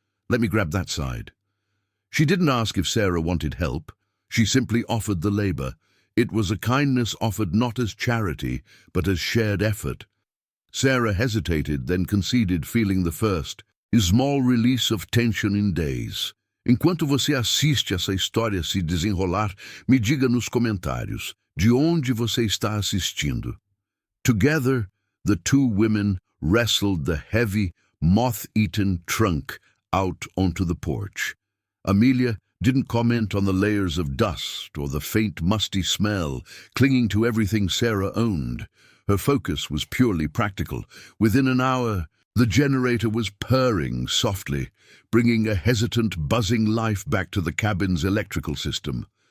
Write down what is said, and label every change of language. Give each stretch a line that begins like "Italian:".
English: Let me grab that side." She didn't ask if Sarah wanted help. She simply offered the labor. It was a kindness offered not as charity, but as shared effort. Sarah hesitated, then conceded, feeling the first, small release of tension in days.
Portuguese: "Enquanto você assiste essa história se desenrolar, me diga nos comentários de onde você está assistindo."
English: Together, the two women wrestled the heavy, moth-eaten trunk out onto the porch. Amelia didn't comment on the layers of dust or the faint, musty smell clinging to everything Sarah owned. Her focus was purely practical. Within an hour, the generator was purring softly, bringing a hesitant, buzzing life back to the cabin's electrical system.